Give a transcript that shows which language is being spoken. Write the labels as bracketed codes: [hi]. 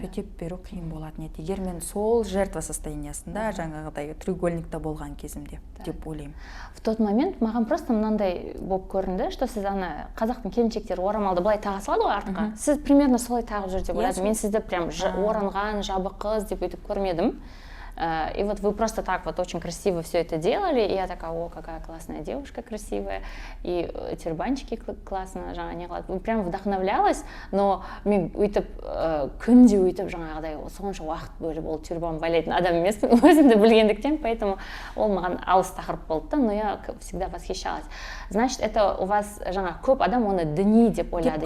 [kk] Төтеп беру қиын болатын еді. Егер мен сол жертва состояниясында, жаңағыдай треугольникта болған кезімде деп ойлаймын. [ru] В тот момент [kk] маған просто мынандай болып көрінді, что сіз ана қазақтың келіншектері орамалды былай таға салады ғой артқа. Сіз примерно солай тағып жүр деп ойладым. Мен сізді прям оранған, жабы қыз деп өйтіп көрмедім. [ru] И вот вы просто так вот очень красиво все это делали, и я такая, о, какая классная девушка, красивая, и тюрбанчики классно, [kk] жаңа не қылады. Прям вдохновлялась, но мен өйтіп күнде өйтіп жаңағыдай сонша уақыт бөліп ол тюрбан байлайтын адам емеспін, өзімді білгендіктен, поэтому ол маған алыс тақырып болды, [ru] но я всегда восхищалась. Значит, это у вас [kk] жаңа көп адам оны діни деп ойлады,